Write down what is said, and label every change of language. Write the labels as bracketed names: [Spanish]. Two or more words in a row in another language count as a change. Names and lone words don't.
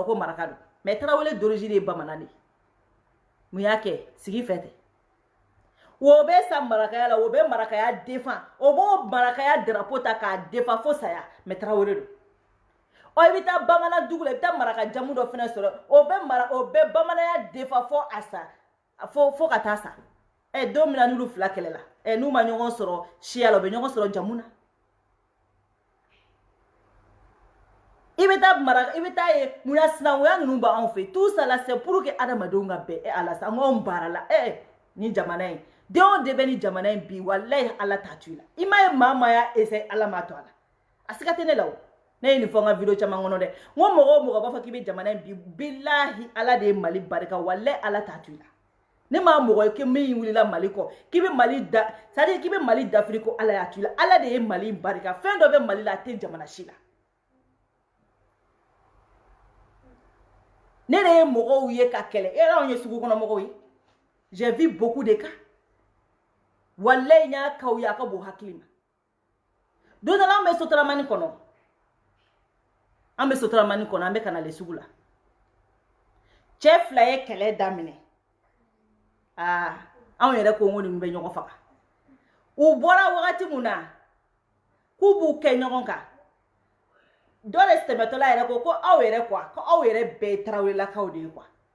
[Bambara] ko maraka don mais Tarawele d'origine ye bamanan de mun y'a kɛ sigi fɛn tɛ o bɛ sa marakaya la o bɛ marakaya défend o b'o marakaya drapeau ta k'a défend fo saya mais Tarawele don o i bɛ taa bamanan dugu la i bɛ taa maraka jamu dɔ fana sɔrɔ o bɛ bamananya défend fo a sa fo ka taa sa don min na n'olu 2 kɛlɛla n'u ma ɲɔgɔn sɔrɔ siya la u bɛ ɲɔgɔn sɔrɔ jamu na i bɛ taa ye mun sinankuya ninnu b'anw fɛ [French] tout ça là c'est pour que [Bambara] adamadenw ka bɛn ala sa n ko anw baara la ni jamana in den o den bɛ ni jamana in bi walayi ala t'a to i la i ma ye maa y'a essayer ala m'a to a la a siga tɛ ne la o ne ye nin fɔ n ka video caman kɔnɔ dɛ n ko mɔgɔ o mɔgɔ b'a fɔ k'i bɛ jamana in bi billahi ala de ye Mali barika walayi ala t'a to i la ne ma mɔgɔ ye k'i min wulila Mali kɔ k'i bɛ Mali da [French] c'est à dire [Bambara] k'i bɛ Mali dafiri ko ala y'a to i la ala de ye Mali barika fɛn dɔ bɛ Mali la a tɛ jamana si la ne de ye mɔgɔw ye ka kɛlɛ e anw ye sugu kɔnɔ mɔgɔw ye [French] j'ai vu beaucoup de cas [Bambara] walayi n y'a kaw ye a ka bon hakili ma don dɔ la an bɛ Sotaramani kɔnɔ an bɛ ka na le sugu la cɛ 2 ye kɛlɛ daminɛ anw yɛrɛ ko n ko ninnu bɛ ɲɔgɔn faga u bɔra wagati mun na k'u b'u kɛ ɲɔgɔn kan dɔ de tɛmɛtɔla yɛrɛ ko aw yɛrɛ quoi ko aw yɛrɛ bɛɛ ye Tarawelelakaw de ye quoi